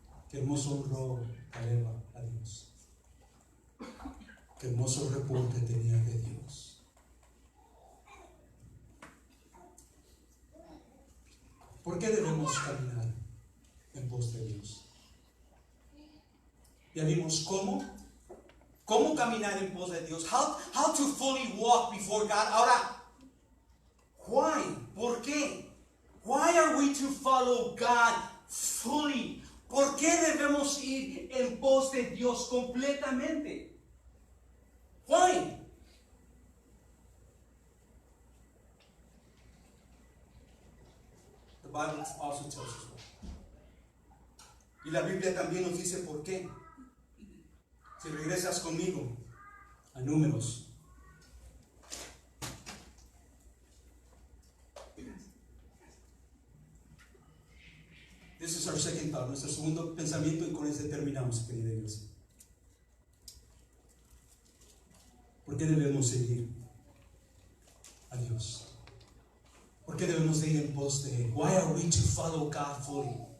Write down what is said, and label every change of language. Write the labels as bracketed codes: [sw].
[es] Qué hermoso honró Caleb a Dios. Qué hermoso reporte tenía de Dios. ¿Por qué debemos caminar en pos de Dios? Ya vimos cómo caminar en pos de Dios. [en] How to fully walk before God. [es] Ahora, [en] why? [es] ¿Por qué? [en] Why are we to follow God fully? [es] ¿Por qué debemos ir en pos de Dios completamente? [en] Why? The Bible also tells us why. [es] Y la Biblia también nos dice por qué. Si regresas conmigo a Números. [en] This is our second thought, [es] nuestro segundo pensamiento, y con este terminamos, querida iglesia. ¿Por qué debemos seguir a Dios? ¿Por qué debemos de ir en pos de Él? [en] Why are we to follow God fully?